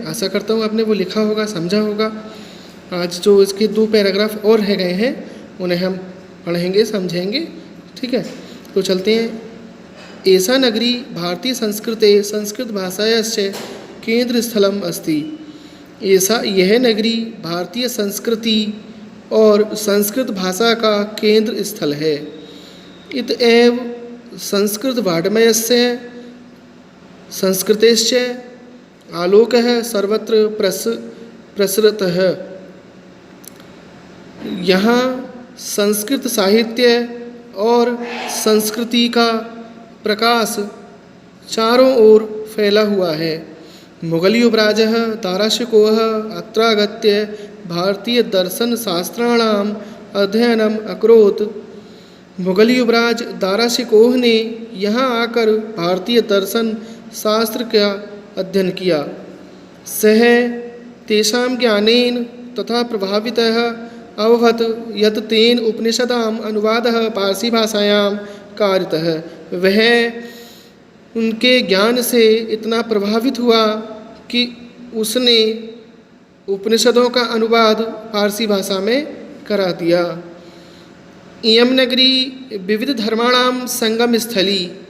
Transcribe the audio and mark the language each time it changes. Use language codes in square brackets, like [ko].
[hi] आशा करता हूँ आपने वो लिखा होगा, समझा होगा। आज जो इसके 2 पैराग्राफ और रह गए हैं उन्हें हम पढ़ेंगे, समझेंगे। ठीक है, तो चलते हैं। [sa] एषा नगरी भारतीय संस्कृते संस्कृत भाषायाश्च केंद्र स्थलम अस्ति। [hi] ऐसा यह नगरी भारतीय संस्कृति और संस्कृत भाषा का केंद्र स्थल है। [sa] इत एव संस्कृत वाङ्मयस्य संस्कृतेश्च आलोकः सर्वत्र प्रसृतः। [hi] यहाँ संस्कृत साहित्य और संस्कृति का प्रकाश चारों ओर फैला हुआ है। [sa] मुगल युवराजः दाराशिकोः अत्रागत्य भारतीय दर्शन शास्त्राणाम अध्ययनम अकरोत्। [hi] मुगल युवराज दाराशिकोह ने यहाँ आकर भारतीय दर्शन शास्त्र का अध्ययन किया। [sa] सः तेषां ज्ञानेन तथा प्रभावितः अभवत् यत् तेन उपनिषदाम् अनुवादः पारसी भाषायां कारितः। [hi] वह उनके ज्ञान से इतना प्रभावित हुआ कि उसने उपनिषदों का अनुवाद फारसी भाषा में करा दिया। [sa] इयं नगरी विविध धर्माणाम संगम स्थली।